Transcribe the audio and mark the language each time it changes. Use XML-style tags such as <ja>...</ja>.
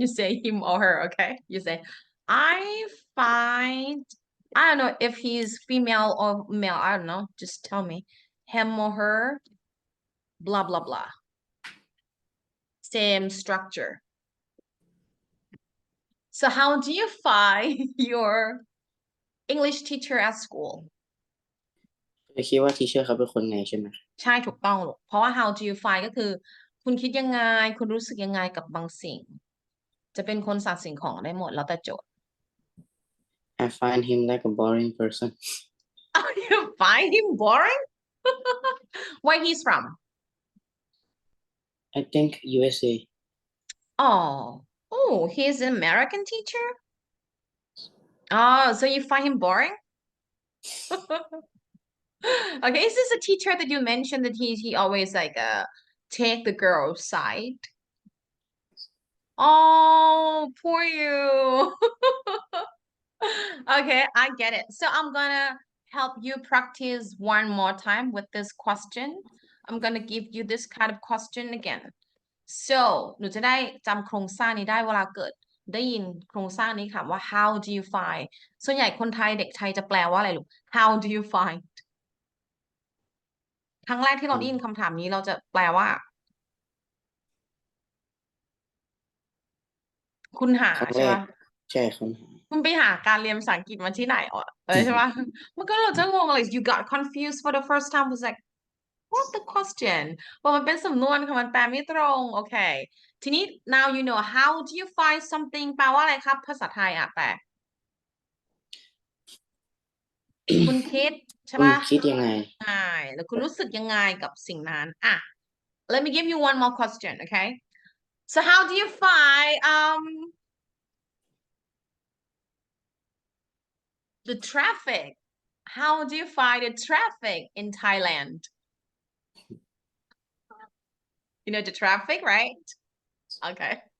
<en>You say him or her, okay? You say, I find, I don't know if he's female or male. I don't know. Just tell me. Him or her, blah, blah, blah. Same structure. So how do you find your English teacher at school?</en> <th>จะคิดว่าทีเชอร์เขาเป็นคนไงใช่ไหม ใช่ถูกต้องลูกเพราะว่า</th> <en>how do you find</en> <th>ก็คือ คุณคิดยังไง คุณรู้สึกยังไงกับบางสิ่ง จะเป็นคนสัตว์สิ่งของได้หมดแล้วแต่โจทย์</th> <en>I find him like a boring person. Oh, you find him boring? Where he's from? I think USA. Oh, he's an American teacher? Oh, so you find him boring? Okay, is this a teacher that you mentioned that he always like take the girl's side? Oh, poor you. Okay, I get it. So I'm gonna help you practice one more time with this question. I'm gonna give you this kind of question again.</en> <th>So หนูจะได้จำโครงสร้างนี้ได้เวลาเกิด ได้ยินโครงสร้างนี้ค่ะว่า</th> <en>how do you find</en> <th>ส่วนใหญ่คนไทยเด็กไทยจะแปลว่าอะไรลูก how do you find ครั้งแรกที่เราได้ยินคำถามนี้เราจะแปลว่า คุณหา ครั้ง ใช่ แร ปะ กใช่ครับ คุณไปหาการเรียนภาษาอังกฤษมาที่ไหนใช่ปะ มันก็เราจะงง</th> <en>like you got confused for the first time was like what the question</en> <th>ว่ามันเป็นสำนวนค่ะมันแปลไม่ตรงโอเคทีนี้</th> <en>now you know how do you find something</en> <th>แปลว่าอะไรครับภาษาไทยแปล คุณคิดใช่ปะ คิดยังไง ใช่แล้วคุณรู้สึกยังไงกับสิ่งนั้น</th> <en>let me give you one more question okay so how do you find the traffic how do you find the traffic in Thailand you know the traffic right okay</en>